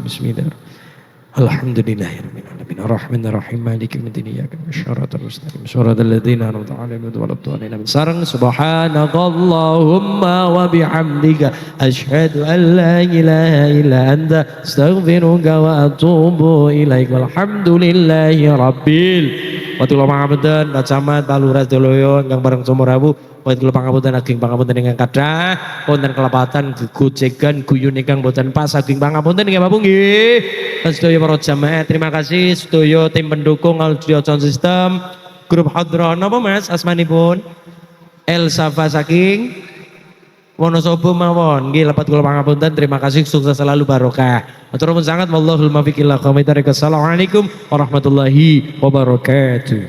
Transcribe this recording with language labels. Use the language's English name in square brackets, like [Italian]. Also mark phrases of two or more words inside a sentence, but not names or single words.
[Arabic] بسم الله الحمد لله رب العالمين الرحمن الرحيم مالك يوم الدين إياك نعبد وإياك نستعين صراط الذين أنعمت عليهم غير المغضوب عليهم [Javanese] sareng [Arabic] سبحانك اللهم وبحمدك أشهد أن لا إله إلا أنت أستغفرك وأتوب إليك والحمد لله رب [Javanese] Watul pangapunten Pak Camat Pak Lurah Doloyo ingkang bareng Sumurawu Watul pangapunten ageng pangapunten ingkang kathah wonten kelepatan gojegan guyun ingkang boten pas ageng pangapunten nggih Bapak nggih. Sedaya para jamaah [Indonesian] terima kasih [Javanese] sedaya tim pendukung [English] audio sound system [Javanese] grup Hadron napa Mas asmanipun El Safa saking Wonosobo mawon nggih lepat kula pangapunten [Indonesian] terima kasih sukses selalu barokah. [Javanese] Matur nuwun sangat [Arabic] والله الموفق إلى أقوم الطريق. السلام عليكم ورحمة الله وبركاته.